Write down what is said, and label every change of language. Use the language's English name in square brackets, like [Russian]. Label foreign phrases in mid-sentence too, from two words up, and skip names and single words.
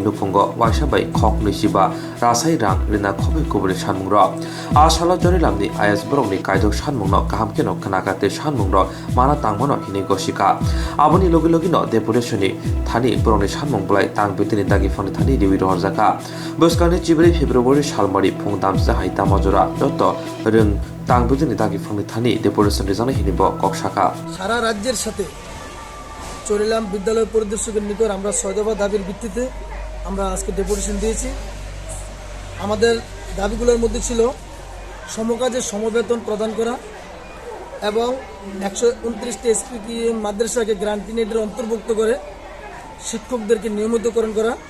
[Kok Borok] Nupungo Washabai Kok Nishiba Rasai Rang Rina Kobai Kobuni Shanmuro Ashala Jorilamni IS Bromni Kaido Shanmuno Kahamkeno Kanakate Shanmuro Mana Tangmono Hinigoshika Aboni Logilogino Deputationi Thani Bromni Shanmung Blai Tang Bitini Dagi Foni Thani Diwi Horzaka Boskani Chibri February Shalmari Pungdamsa Haita Majora Joto Rung Tang Bitini Dagi Foni Thani Deputation Rizana Hinibo Kokshaka [Bangla] সারা রাজ্যের সাথে চরিলাম বিদ্যালয় পরিদর্শকের নিকট আমরা ৬ দফা দাবির ভিত্তিতে আমরা আজকে ডেপুটেশন দিয়েছি। আমাদের দাবিগুলোর মধ্যে ছিল সমকাজে সমবেতন প্রদান করা এবং ১২৯টি এসপিটি মাদ্রাসাকে গ্রান্টিনেটের অন্তর্ভুক্ত করে শিক্ষকদেরকে নিয়মিতকরণ করা।